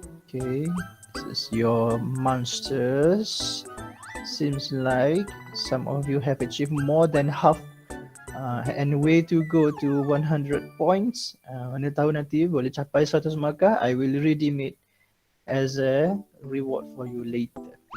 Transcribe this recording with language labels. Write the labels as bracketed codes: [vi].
[en] Okay, this is your monsters. Seems like some of you have achieved more than half and way to go to 100 points. [ms] Mana tahu nanti boleh capai 100 markah. [en] I will redeem it as a reward for you later.